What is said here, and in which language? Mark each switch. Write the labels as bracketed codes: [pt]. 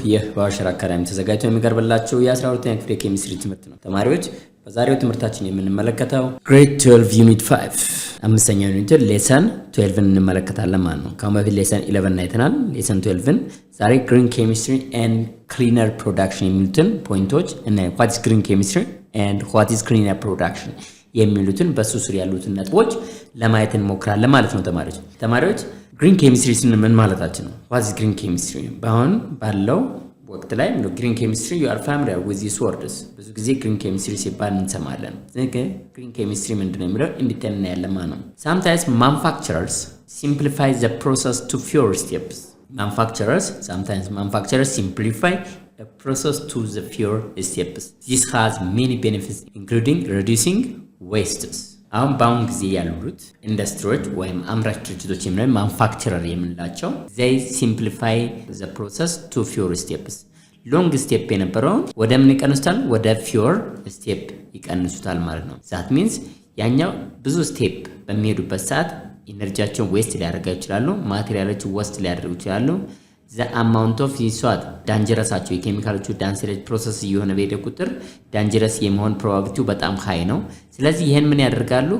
[am] ይህ በአዋሽራ አካዳሚ ተዘጋጅቶ የሚቀርብላችሁ የ12ኛ ክፍል የኬሚስትሪ ትምህርት ነው። ተማሪዎች በዛሬው ትምህርታችን የምንመለከተው ግሬድ 12 ዩኒት 5 አምስተኛው ዩኒት ሌሰን 12 እንመለከታለን ማለት ነው። ከአሁን በፊት ሌሰን 11 አይተናል። ሌሰን 12 ዛሬ ግሪን ኬሚስትሪ ኤንድ ክሊነር ፕሮዳክሽን የሚሉትን ፖይንቶች እና ዋት ኢዝ ግሪን ኬሚስትሪ ኤንድ ዋት ኢዝ ክሊነር ፕሮዳክሽን የሚሉትን በሱ ስር ያሉትን ነጥቦች ለማየት እንሞክራለን ማለት ነው። ተማሪዎች ግሪን ኬሚስትሪ ስንል ምን ማለታችን ነው? ዋት ኢዝ ግሪን ኬሚስትሪ? በአሁን ባለው ወቅት ላይ ግሪን ኬሚስትሪ ዩ አር ፋሚሊየር ዊዝ ዲስ ወርድስ ብዙ ጊዜ ግሪን ኬሚስትሪ ሲባል እንሰማለን። ግሪን ኬሚስትሪ ምንድነው የሚለው እንዲተና ያለማ ነው። [en] sometimes manufacturers simplify the process to fewer steps. Sometimes manufacturers simplify the process to the fewer steps. This has many benefits including reducing wastes. [am] አሁን በአሁን ጊዜ ያሉት ኢንዱስትሪዎች ወይም አምራች ድርጅቶች የሚለው ማኑፋክቸረር የምንላቸው [en] they simplify the process to fewer steps. [am] ሎንግ ስቴፕ የነበረውን ወደ ምን ይቀንሱታል? ወደ fewer step ይቀንሱታል ማለት ነው። that means ያኛው ብዙ ስቴፕ በሚሄዱበት ሰዓት ኢነርጂያቸውን ዌስት ሊያደርጉ ይችላሉ፣ ማቴሪያሎች ዌስት ሊያደርጉ ይችላሉ። the amount of ይሷት ዳንጀረሳቸው የኬሚካሎቹ ዳንጀረስ ፕሮሰስ እየሆነ በሄደ ቁጥር ዳንጀረስ የመሆን ፕሮባቢሊቲው በጣም ሃይ ነው። ስለዚህ ይሄን ምን ያደርጋሉ?